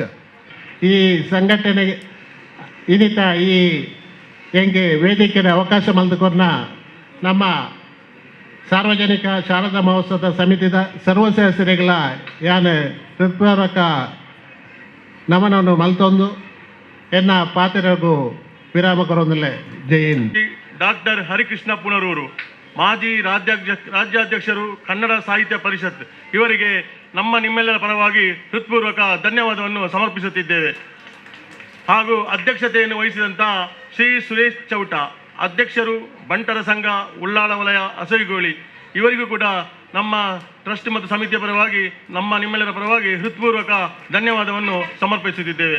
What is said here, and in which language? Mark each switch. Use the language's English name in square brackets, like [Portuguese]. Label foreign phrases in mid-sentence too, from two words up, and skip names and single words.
[Tulu] ಈ ಸಂಘಟನೆಗೆ ಇನ್ನಿತ ಈ ಹೆಂಗೆ ವೇದಿಕೆಯ ಅವಕಾಶ ಮಲ್ದುಕೊರ್ನ ನಮ್ಮ ಸಾರ್ವಜನಿಕ ಶಾರದಾ ಮಹೋತ್ಸವದ ಸಮಿತಿದ ಸರ್ವ ಸದಸ್ಯರುಗಳ ಯಾನ್ ಹೃತ್ಪೂರ್ವಕ ನಮನವನ್ನು ಮಲ್ತೊಂದು ಎನ್ನ ಪಾತ್ರರಿಗೂ ವಿರಾಮ ಕೊರೊಂದಿಲ್ಲ. [Hindi] जय हिंद. [Kannada] ಡಾಕ್ಟರ್ ಹರಿಕೃಷ್ಣ ಪುನರೂರು, ಮಾಜಿ ರಾಜ್ಯಾಧ್ಯಕ್ಷರು, ಕನ್ನಡ ಸಾಹಿತ್ಯ ಪರಿಷತ್, ಇವರಿಗೆ ನಿಮ್ಮೆಲ್ಲರ ಪರವಾಗಿ ಹೃತ್ಪೂರ್ವಕ ಧನ್ಯವಾದವನ್ನು ಸಮರ್ಪಿಸುತ್ತಿದ್ದೇವೆ. ಹಾಗೂ ಅಧ್ಯಕ್ಷತೆಯನ್ನು ವಹಿಸಿದಂಥ ಶ್ರೀ ಸುರೇಶ್ ಚೌಟ, ಅಧ್ಯಕ್ಷರು, ಬಂಟರ ಸಂಘ, ಉಳ್ಳಾಳ ವಲಯ, ಅಸವಿಗೋಳಿ, ಇವರಿಗೂ ಕೂಡ ನಮ್ಮ ಟ್ರಸ್ಟ್ ಮತ್ತು ಸಮಿತಿಯ ಪರವಾಗಿ ನಿಮ್ಮೆಲ್ಲರ ಪರವಾಗಿ ಹೃತ್ಪೂರ್ವಕ ಧನ್ಯವಾದವನ್ನು ಸಮರ್ಪಿಸುತ್ತಿದ್ದೇವೆ.